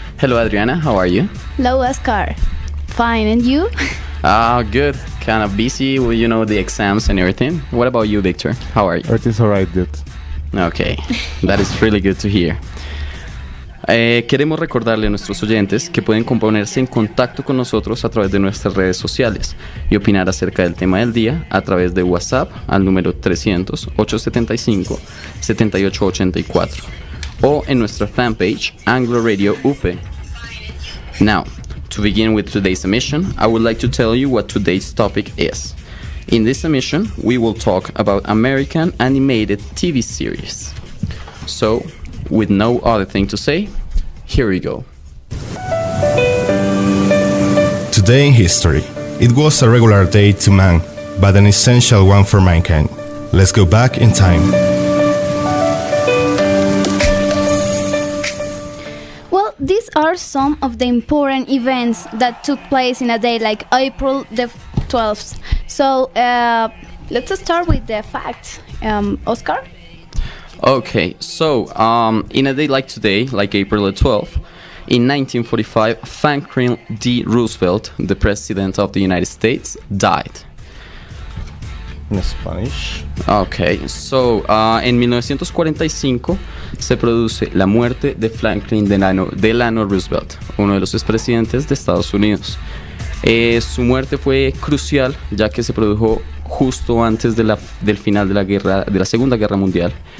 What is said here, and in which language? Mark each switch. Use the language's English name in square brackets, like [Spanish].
[English] Hello Adriana, how are you? Hello Oscar. Fine, and you? Good. Kind of busy with, the exams and everything. What about you, Victor? How are you? Everything's alright, dude. Okay, that is really good to hear. [Spanish] Queremos recordarle a nuestros oyentes que pueden ponerse en contacto con nosotros a través de nuestras redes sociales y opinar acerca del tema del día a través de WhatsApp al número 300-875-7884 o en nuestra fanpage Anglo Radio UP. [English] Now, to begin with today's emission, I would like to tell you what today's topic is. In this emission, we will talk about American animated TV series. So, with no other thing to say, here we go. Today in history. It was a regular day to man, but an essential one for mankind. Let's go back in time. Well, these are some of the important events that took place in a day like April the 12th. So, let's start with the facts. Oscar? Okay, so in a day like today, like April the 12th, in 1945, Franklin D. Roosevelt, the President of the United States, died. In Spanish. Okay, so [Spanish] en 1945 se produce la muerte de Franklin Delano Roosevelt, uno de los expresidentes de Estados Unidos. Su muerte fue crucial ya que se produjo justo antes del final de la Segunda Guerra Mundial.